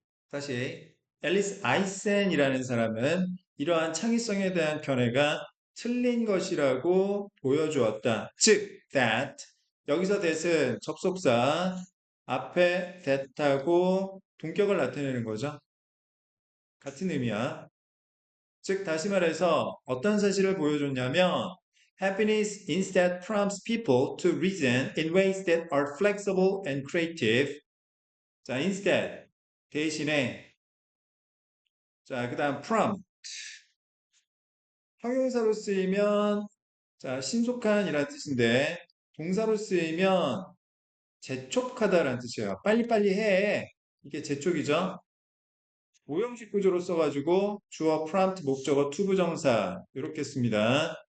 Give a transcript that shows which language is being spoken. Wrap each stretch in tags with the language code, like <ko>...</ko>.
<ko>다시 앨리스 아이센이라는 사람은 이러한 창의성에 대한 견해가 틀린 것이라고 보여주었다. 즉, that 여기서 that은 접속사 앞에 that하고 동격을 나타내는 거죠. 같은 의미야. 즉, 다시 말해서 어떤 사실을 보여줬냐면</ko> <en>happiness instead prompts people to reason in ways that are flexible and creative.</en> <ko>자, instead 대신에 자, 그 다음 prompt 형용사로 쓰이면 자, 신속한이라는 뜻인데 동사로 쓰이면 재촉하다라는 뜻이에요. 빨리빨리 해. 이게 재촉이죠. 오형식 구조로 써가지고 주어, prompt, 목적어, 투부정사 이렇게 씁니다.</ko>